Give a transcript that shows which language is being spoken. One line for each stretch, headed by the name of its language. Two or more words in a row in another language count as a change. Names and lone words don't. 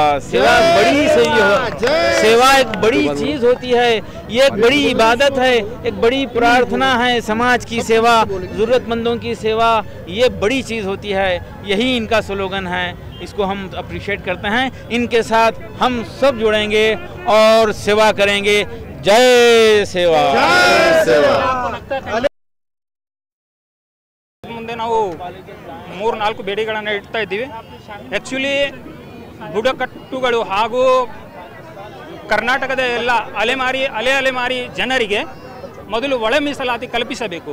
Hindi: सेवा बड़ी सेवा एक बड़ी चीज़ होती है, ये एक बड़ी इबादत है, एक बड़ी प्रार्थना है। समाज की सेवा, ज़रूरतमंदों की सेवा, ये बड़ी चीज़ होती है। यही इनका स्लोगन है, इसको हम अप्रिशिएट करते हैं। इनके साथ हम सब जुड़ेंगे और सेवा करेंगे। जय सेवा।
Kannada: ಮುಂದೆ ನಾವು 3-4 ಬೇಡಿಕೆಗಳನ್ನು ಇಡ್ತಾ ಇದ್ದೀವಿ. ಆ್ಯಕ್ಚುಲಿ ಬುಡಕಟ್ಟುಗಳು ಹಾಗೂ ಕರ್ನಾಟಕದ ಎಲ್ಲ ಅಲೆಮಾರಿ ಜನರಿಗೆ ಮೊದಲು ಒಳ ಮೀಸಲಾತಿ ಕಲ್ಪಿಸಬೇಕು.